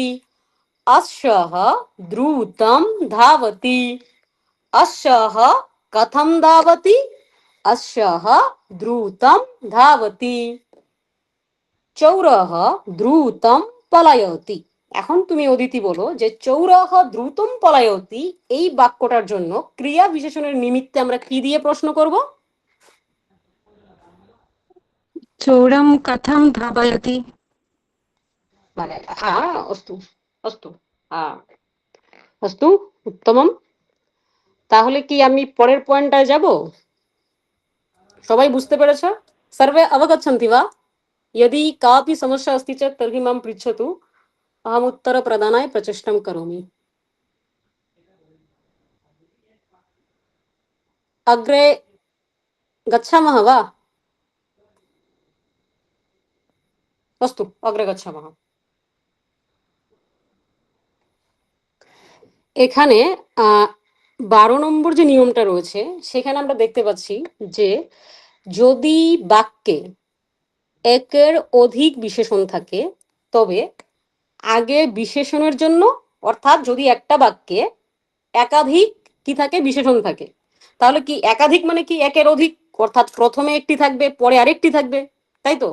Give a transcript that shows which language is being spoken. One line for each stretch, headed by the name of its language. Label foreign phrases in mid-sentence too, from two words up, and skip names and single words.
Sanskrit: অশ্বः দ্রুতম ধাবতি, অশ্বः কথম ধাবতি, অশ্বः দ্রুতম ধাবতি। চৌরः দ্রুতম পলায়তি।
Bangla: এখন তুমি অদিতি বলো যে
Sanskrit: চৌরः দ্রুতম পলায়তি
Bangla: এই বাক্যটার জন্য ক্রিয়া বিশেষণের নিমিত্তে আমরা কি দিয়ে প্রশ্ন করব?
Sanskrit: चोरं कथं धावयति?
Bangla: মানে হ্যাঁ,
Sanskrit: অস্তু অস্তু, হ্যাঁ অস্তু, উত্তমম।
Bangla: তাহলে কি আমি পরের পয়েন্টটায় যাব? সবাই বুঝতে পেরেছ?
Sanskrit: সর্বে অবগচ্ছন্তি वा? यदि कापि समस्या अस्ति चेत् तर्हि मां पृच्छतु, अहम् उत्तरप्रदानाय प्रचेष्टां करोमि। अग्रे गच्छामः वा? अस्तु, अग्रे गच्छामः।
Bangla: এখানে 12 নম্বর যে নিয়মটা রয়েছে সেখানে আমরা দেখতে পাচ্ছি যে যদি বাক্যে একের অধিক বিশেষণ থাকে তবে আগে বিশেষণের জন্য, অর্থাৎ যদি একটা বাক্যে একাধিক কি থাকে, বিশেষণ থাকে, তাহলে কি একাধিক মানে কি একের অধিক, অর্থাৎ প্রথমে একটি থাকবে পরে আরেকটি থাকবে, তাই তো?